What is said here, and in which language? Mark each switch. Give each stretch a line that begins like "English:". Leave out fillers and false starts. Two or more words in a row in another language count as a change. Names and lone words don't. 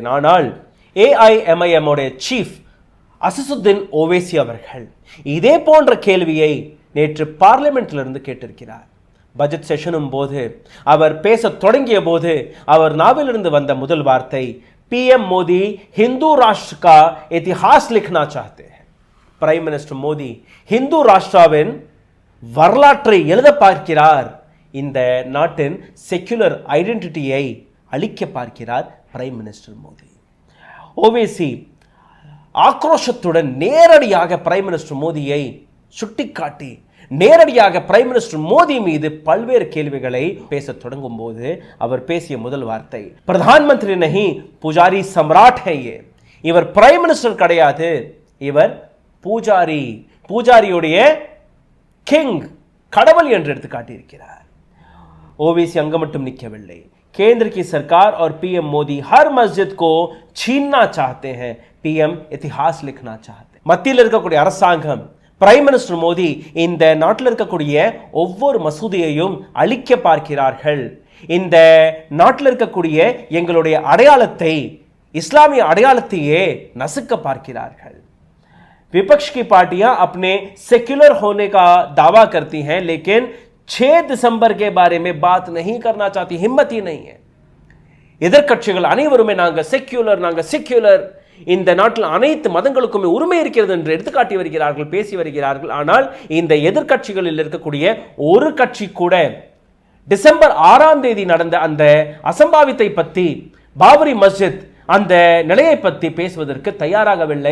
Tamil: ஆனால் AIMIM உடைய சீஃப் அசசுத்தீன் ஓவைசி அவர்கள் இதே போன்ற கேள்வியை நேற்று பார்லிமெண்ட்டிலிருந்து கேட்டிருக்கிறார்.
English: budget session
Tamil: போது அவர் பேச தொடங்கிய போது அவர் நாவிலிருந்து வந்த முதல் வார்த்தை, PM மோடி
Hindi: हिंदू राष्ट्र का इतिहास लिखना चाहते हैं.
English: prime minister
Tamil: மோடி ஹிந்து ராஷ்டிராவின் வரலாற்றை எழுத பார்க்கிறார். இந்த நாட்டின்
English: secular identity
Tamil: அழிக்க பார்க்கிறார்
English: prime minister
Tamil: மோடி. ஓவைசி ஆக்ரோஷத்துடன் நேரடியாக
English: prime minister
Tamil: மோடியை சுட்டிக்காட்டி நேரடியாக
English: prime minister
Tamil: மோடி மீது பல்வேறு கேள்விகளை பேச தொடங்கும் போது அவர் பேசிய முதல் வார்த்தை,
Hindi: प्रधान मंत्री नहीं पुजारी सम्राट है.
Tamil: இவர்
English: prime minister
Tamil: கிடையாது, இவர் பூஜாரி, பூஜாரியுடைய கிங், கடவுள் என்று எடுத்து காட்டியிருக்கிறார். ஓவைசி அங்க மட்டும் நிற்கவில்லை.
Hindi: केंद्र की सरकार और PM मोदी हर मस्जिद को छीनना चाहते हैं, PM इतिहास लिखना चाहते हैं.
Tamil: மத்தியில் இருக்கக்கூடிய அரசாங்கம்,
English: prime minister
Tamil: மோடி இந்த நாட்டில் இருக்கக்கூடிய ஒவ்வொரு மசூதியையும் அழிக்க பார்க்கிறார்கள். இந்த நாட்டில் இருக்கக்கூடிய எங்களுடைய அடையாளத்தை, இஸ்லாமிய அடையாளத்தையே நசுக்க பார்க்கிறார்கள்.
Hindi: विपक्ष की पार्टियां अपने सेक्युलर होने का दावा करती हैं, लेकिन 6 दिसंबर के बारे में बात नहीं करना चाहती, हिम्मत ही नहीं है.
Tamil: எதிர்க்கட்சிகள் அனைவருமே நாங்க செக்யுலர், நாங்க செக்யுலர், இந்த நாட்டில் அனைத்து மதங்களுக்குமே உரிமை இருக்கிறது என்று எடுத்துக்காட்டி வருகிறார்கள், பேசி வருகிறார்கள். ஆனால் இந்த எதிர்க்கட்சிகளில் இருக்கக்கூடிய ஒரு கட்சி கூட டிசம்பர் 6ஆம் தேதி நடந்த அந்த அசம்பாவித்தை பற்றி, பாபரி மஸ்ஜித் அந்த நிலையை பற்றி பேசுவதற்கு தயாராகவில்லை.